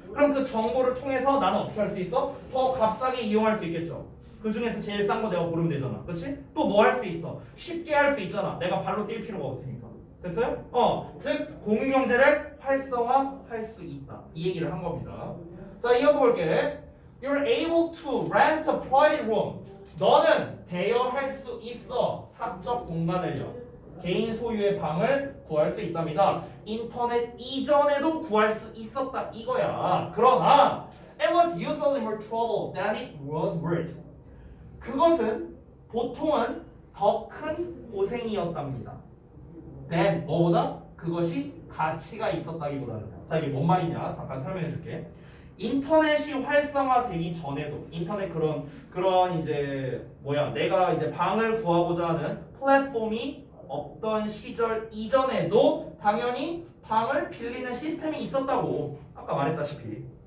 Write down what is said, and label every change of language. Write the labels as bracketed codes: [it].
[ko] 그럼 그 정보를 통해서 나는 어떻게 할 수 있어? 더 값싸게 이용할 수 있겠죠. 그 중에서 제일 싼 거 내가 고르면 되잖아. 그렇지? 또 뭐 할 수 있어? 쉽게 할 수 있잖아. 내가 발로 뛸 필요가 없으니까. 됐어요? 즉 공유 경제를 활성화할 수 있다. 이 얘기를 한 겁니다. 자, 이어서 볼게. [en] You're able to rent a private room. [ko] 너는 대여할 수 있어. 사적 공간을요. 개인 소유의 방을 구할 수 있답니다. 인터넷 이전에도 구할 수 있었다 이거야. 그러나 [en] it was usually more trouble than it was worth. [ko] 그것은 보통은 더 큰 고생이었답니다. than 뭐보다? 그것이 가치가 있었다기보다는. 자, 이게 뭔 말이냐? 잠깐 설명해 줄게. 인터넷이 활성화되기 전에도 인터넷 그런 이제 내가 이제 방을 구하고자 하는 플랫폼이 없던 시절 이전에도 당연히 방을 빌리는 시스템이 있었다고 아까 말했다시피.